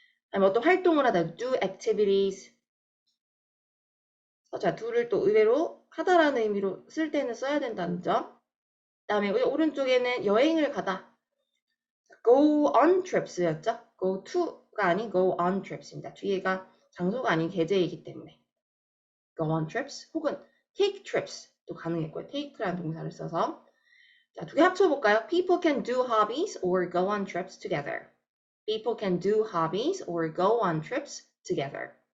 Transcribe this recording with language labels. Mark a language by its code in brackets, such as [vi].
[ko] 아니면 어떤 활동을 하다 [en] do activities. [ko] 자, do를 또 의외로 하다라는 의미로 쓸 때는 써야 된다는 점. 그다음에 오른쪽에는 여행을 가다. [en] go on trips였죠. go to [ko] 가 아닌 [en] go on trips입니다. [ko] 뒤에가 장소가 아닌 계제이기 때문에 [en] go on trips [ko] 혹은 [en] take trips [ko] 도 가능했고요. take라는 동사를 써서 자, 두 개 합쳐볼까요? [en] People can do hobbies or go on trips together. People can do hobbies or go on trips together.